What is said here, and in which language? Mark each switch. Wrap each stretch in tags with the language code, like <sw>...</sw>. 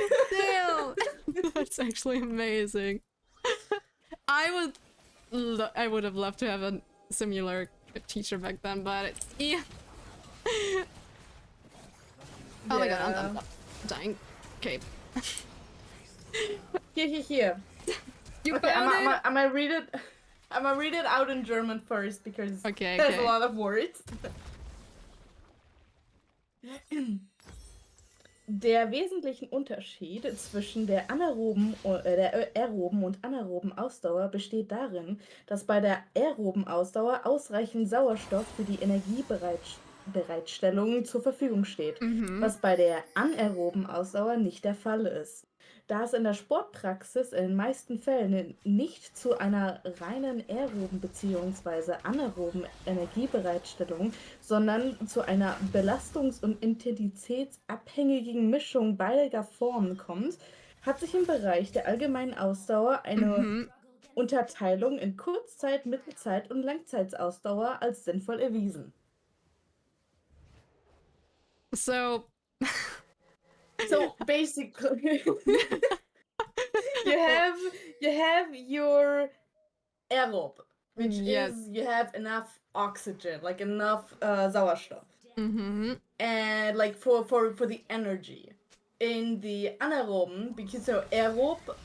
<en>Damn, that's actually amazing. I would have loved to have a similar teacher back then, but it's Oh my god, I'm dying. Okay. Here. You Okay, found it? I'm gonna read it. I'm gonna read it out in German first because there's a lot of words.</en> <de>Der wesentliche Unterschied zwischen der aeroben und anaeroben Ausdauer besteht darin, dass bei der aeroben Ausdauer ausreichend Sauerstoff für die Energiebereitstellung zur Verfügung steht, was bei der anaeroben Ausdauer nicht der Fall ist. Da es in der Sportpraxis in den meisten Fällen nicht zu einer reinen aeroben bzw. anaeroben Energiebereitstellung, sondern zu einer belastungs- und intensitätsabhängigen Mischung beider Formen kommt, hat sich im Bereich der allgemeinen Ausdauer eine Unterteilung in Kurzzeit-, Mittelzeit- und Langzeitausdauer als sinnvoll erwiesen.</de> <en>So basically, you have your aerob, which is you have enough oxygen, like enough Sauerstoff, and like for the energy. In the anaeroben, because so aerob</en>